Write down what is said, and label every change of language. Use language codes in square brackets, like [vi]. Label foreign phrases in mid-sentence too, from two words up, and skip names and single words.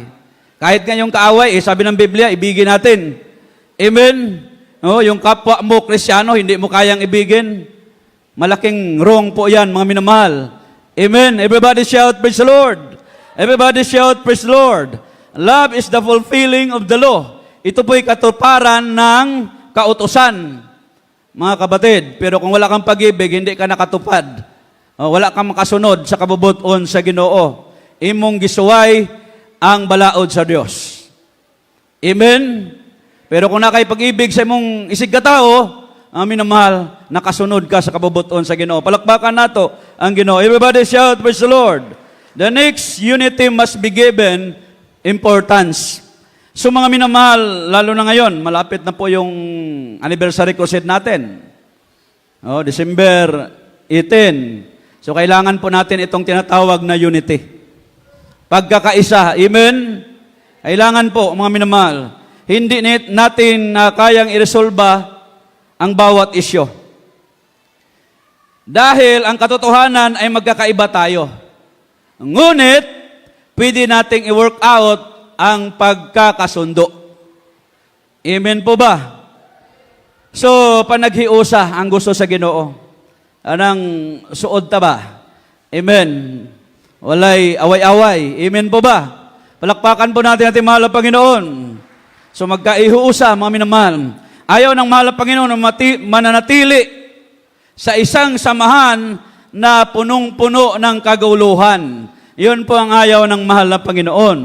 [tl] Kahit ngayong kaaway, sabi ng Biblia, ibigin natin. Amen. Yung kapwa mo, Kristyano, hindi mo kayang ibigin. Malaking wrong po yan, mga minamahal. Amen. [en] Everybody shout, praise the Lord. Everybody shout, praise the Lord. Love is the fulfilling of the law. [tl] Ito po'y katuparan ng kautusan, mga kapatid. Pero kung wala kang pag-ibig, hindi ka nakatupad. [ceb] Wala kang makasunod sa kabubuton sa Ginoo. Imong gisuway ang balaod sa Dios. Amen. Pero kung nakay pag-ibig sa imong isig katao, ang minamahal, nakasunod ka sa kabubuton sa Ginoo. Palakpakan nato ang Ginoo. [en] Everybody shout, praise the Lord. The next unity must be given importance. [tl] So mga minamahal, lalo na ngayon, malapit na po yung [en] anniversary crusade [tl] natin. December 18. So kailangan po natin itong tinatawag na unity. Pagkakaisa. Amen? Kailangan po, mga minamahal, hindi natin kayang iresolba ang bawat isyo. Dahil ang katotohanan ay magkakaiba tayo. Ngunit, pwede nating i- [en] work out [tl] ang pagkakasundo. Amen po ba? So, [ceb] panaghiusa ang gusto sa Ginoo. Anang suod ta ba? Amen. Walay away-away. [tl] Amen po ba? Palakpakan po natin ating mahal na Panginoon. So magkaihuusa, mga minamahal. Ayaw ng mahal na Panginoon na mananatili sa isang samahan na punong-puno ng kaguluhan. Yun po ang ayaw ng mahal na Panginoon.